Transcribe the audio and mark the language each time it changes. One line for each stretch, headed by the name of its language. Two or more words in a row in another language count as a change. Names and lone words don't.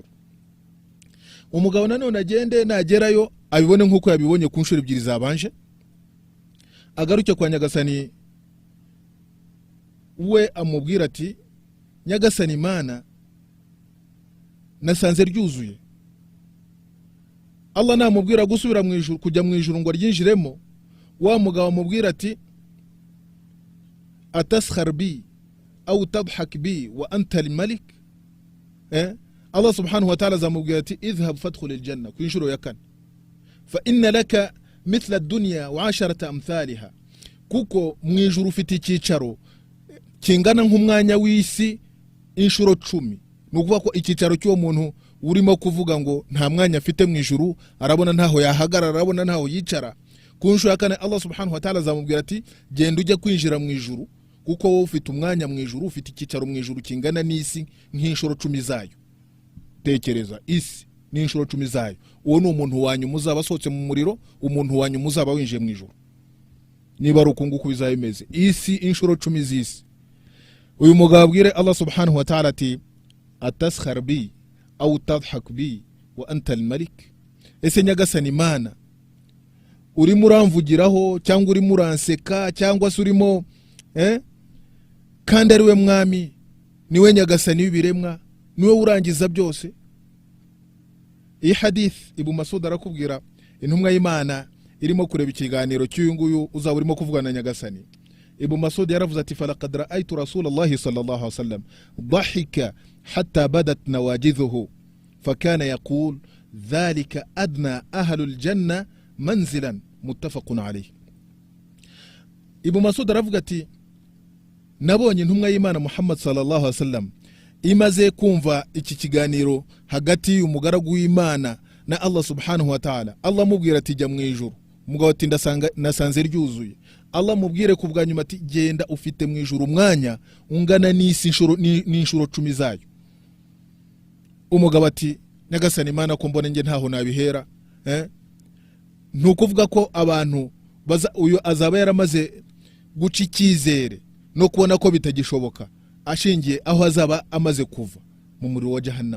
Kinyarwanda: Umugabo nanone agende nagerayo abibone nkuko yabibonye ku nshuro ebyiri zabanje, agaruke kwa Nyagasani we amubwira ati Nyagasani Imana nasanze ryuzuye. Allah namubwira gusubira mu ijuru, kujya mu ijuru ngo ryinjiremo, wa mugabo amubwira ati
Arabic: أتسخر بي أو تضحك بي وأنت الملك.
Kinyarwanda: Allah
Arabic: سبحانه وتعالى
Kinyarwanda: zamubwira ati
Arabic: اذهب فادخل الجنة
Kinyarwanda: ku inshuro ya kane,
Arabic: فإن لك مثل الدنيا و 10 أمثالها,
Kinyarwanda: kuko mu ijuru ufite icyicaro kingana nk'umwanya w'isi inshuro 10. Nukuvuga ko icyicaro cy'uwo muntu urimo kuvuga ngo nta mwanya afite mu ijuru, arabona ntaho yahagarara, arabona ntaho yicara, ku nshuro ya kane Allah
Arabic: سبحانه وتعالى
Kinyarwanda: azamubwira ati genda ujye kwinjira mu ijuru, kuko wowe ufite umwanya mu ijuru, ufite icyicaro mu ijuru kingana n'isi nk'inshuro 10 zayo. Tekereza, isi ni inshuro 10 zayo. Uwo ni umuntu wanyu muzaba asohotse mu muriro, umuntu wanyu muzaba winjiye mu ijuru. Niba ari ukunguku bizaba bimeze, isi inshuro 10 z'isi. Uyu mugabo abwire Allah
Arabic: سبحانه وتعالى
Kinyarwanda: ati
Arabic: أتسخر بي أو تضحك بي وأنت الملك.
Kinyarwanda: Ese nyagasani Imana, urimo uramvugiraho cyangwa urimo uranseka cyangwa se urimo kandi ari we mwami, niwe nyagasani w'ibiremwa, niwe urangiza byose. Iyi hadith Ibn Mas'ud arakubwira intumwa y'Imana irimo kureba ikiganiro cy'uyu nguyu uzaba urimo kuvugana na nyagasani. Ibn Mas'ud yaravuze ati
Arabic: فلقد رأيت رسول الله صلى الله عليه وسلم ضاحكا حتى بدت نواجذه فكان يقول ذلك أدنى أهل الجنة منزلا متفق عليه.
Kinyarwanda: Ibn Mas'ud aravuga ati nabonye intumwa y'Imana Muhammad
Arabic: صلى الله عليه وسلم
Kinyarwanda: imaze kumva iki kiganiro hagati y'umugaragu w'Imana na Allah
Arabic: سبحانه وتعالى.
Kinyarwanda: Allah mubwira ati jya mu ijuru, umugabo ati nasanze ryuzuye. Allah mubwire ku bwa nyuma ati genda ufite mu ijuru umwanya ungana n'isi n'inshuro 10 zayo. Umugabo ati nyagasani Imana ko mbone nge ntaho nabihera. Ntukuvuga ko abantu uyu azaba yaramaze guca icyizere no kubona ko bitagishoboka, ashingiye aho azaba amaze kuva mu muriro wa Jahannam.